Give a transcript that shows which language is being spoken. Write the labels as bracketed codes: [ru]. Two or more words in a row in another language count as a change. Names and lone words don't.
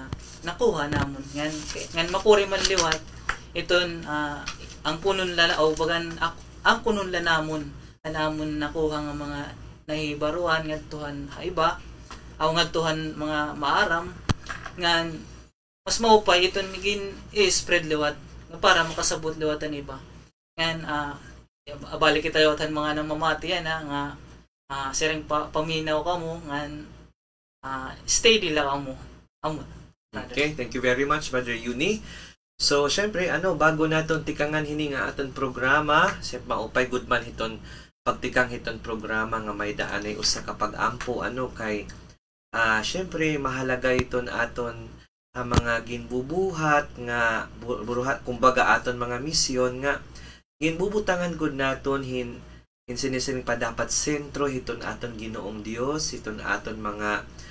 [war] nakuha namon ngan makuri man liwat iton ang punon la o bagan ang punon la namon nakuha nga mga nahibaruan ngadtuhan iba aw ngadtuhan mga maaram ngan mas maupay iton gin spread liwat nga para makasabot liwatan iba ngan balik kita yotan mga namamati yan nga sering paminaw ka mo ngan steady lang amo. [en] Okay, thank you very much Brother Uni. [war] So syempre bago naton tikangan hini nga aton programa, siyempre maupay good man hiton pagtikang hiton programa nga may daan ay usa ka pag-ampo kay syempre mahalaga iton aton mga ginbubuhat nga buruhat kumbaga aton mga misyon nga ginbubutangan gud naton sinisining pa dapat sentro hiton aton Ginoong Dios hiton aton mga